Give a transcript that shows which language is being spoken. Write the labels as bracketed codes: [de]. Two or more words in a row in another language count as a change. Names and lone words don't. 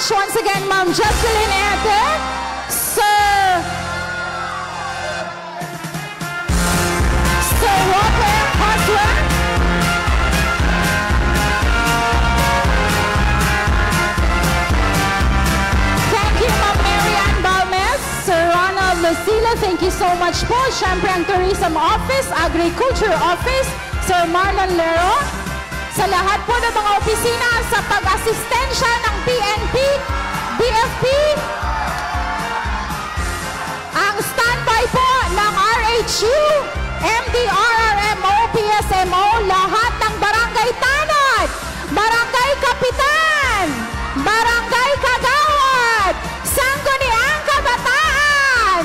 [en] Once again, Ma'am Jocelyn Erte, Sir Walker Hustler, thank you, Ma'am Marian Balmes, Sir Ronald Lucila, thank you so much po. [tl] Siyempre ang Tourism Office, Agriculture Office, Sir Marlon Lero, sa lahat po ng mga opisina sa pag-asistensya ng PNP, BFP, ang standby po ng RHU, MDRRMO, PSMO, lahat ng Barangay Tanod, Barangay Kapitan, Barangay Kagawad, Sangguniang Kabataan.